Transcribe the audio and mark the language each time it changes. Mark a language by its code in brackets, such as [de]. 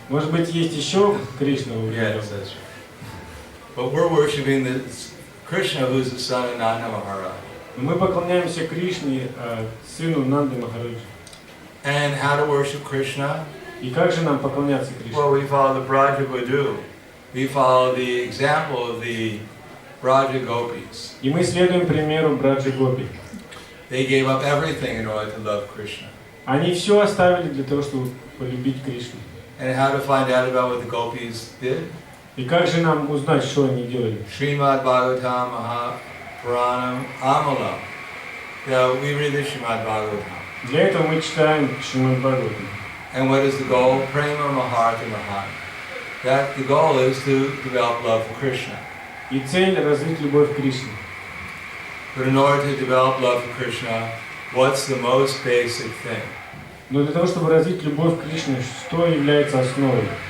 [ru] Может быть, есть еще Кришна во Вриндаване. [en] Yes, that's right. But we're worshiping the Krishna who's the son of Nanda Maharaj. [ru] Мы поклоняемся Кришне, сыну Нанды Махараджа. [en] And how to worship Krishna? [ru] И как же нам поклоняться Кришне? [en] Well, we follow the Braja Badhu. We follow the example of the Braja Gopis. [ru] И мы следуем примеру Браджи Гопи. [en] They gave up everything in order to love Krishna. [ru] Они все оставили для того, чтобы полюбить Кришну. [en] And how to find out about what the Gopis did? [ru] И как же нам узнать, что они делали? [sa] Srimad Bhagavatam Mahapuranam Amalam. [en] We read the Srimad Bhagavatam. [ru] Для этого мы читаем Шримад Бхагаватам. [en] And what is the goal? [sa] Prema Maharta Mahan. [en] That the goal is to develop love for Krishna. [ru] И цель — развить любовь к Кришне. [en] But in order to develop love for Krishna, what's the most basic thing? [ru] Но для того, чтобы развить любовь к Кришне, что является основой?